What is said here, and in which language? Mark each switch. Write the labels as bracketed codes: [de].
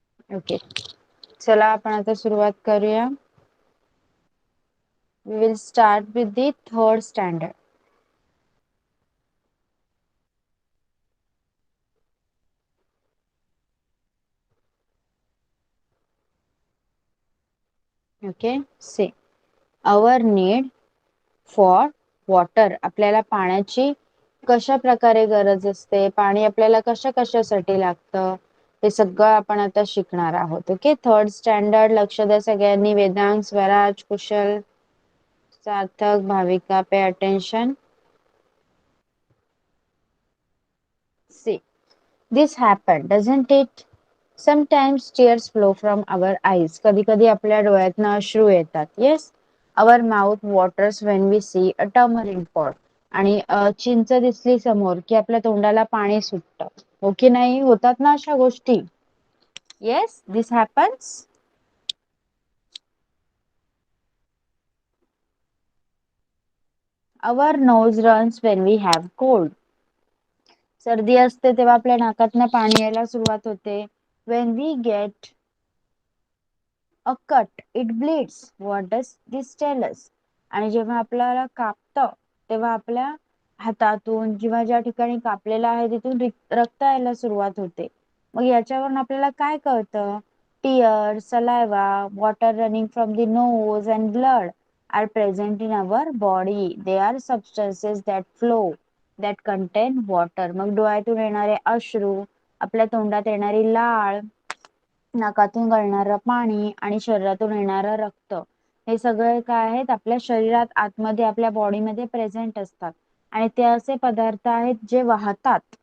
[mr] Okay, चला आपण आता सुरुवात करूया. [en] We will start with the third standard. Okay, see, our need for water. [mr] आपल्याला पाण्याची कशा प्रकारे गरज असते, पाणी आपल्याला कशा कशासाठी लागतं, हे सगळं आपण आता शिकणार आहोत. Okay, third standard. लक्ष द्या सगळ्यांनी. वेदांग, स्वराज, कुशल, सार्थक, Bhavika, pay attention. [en] See, this happened, doesn't it? Sometimes tears flow from our eyes. [mr] कधी कधी आपल्या डोळ्यातनं अश्रू येतात. [en] Yes, our mouth waters when we see a turmeric pot. [mr] आणि चिंच दिसली समोर की आपल्या तोंडाला पाणी सुटतं. हो की नाही? होतात ना अशा गोष्टी. [en] Yes, this happens. Our nose runs when we have cold. [mr] सर्दी असते तेव्हा आपल्या नाकातनं पाणी यायला सुरुवात होते. [en] When we get a cut, it bleeds. What does this tell us? [mr] आणि जेव्हा आपल्याला कापतं तेव्हा आपल्या हातातून किंवा ज्या ठिकाणी कापलेलं आहे तिथून रक्त यायला सुरुवात होते. मग याच्यावरून आपल्याला काय कळतं? [en] Tears, saliva, water running from the nose and blood are present in our body. They are substances that flow, that contain water. [mr] मग डोळ्यातून येणारे अश्रू, आपल्या तोंडात येणारी लाळ, नाकातून गळणारं पाणी आणि शरीरातून येणारं रक्त, हे सगळे काय आहेत? आपल्या शरीरात आतमध्ये आपल्या बॉडीमध्ये प्रेझेंट असतात. आणि ते असे पदार्थ आहेत जे वाहतात.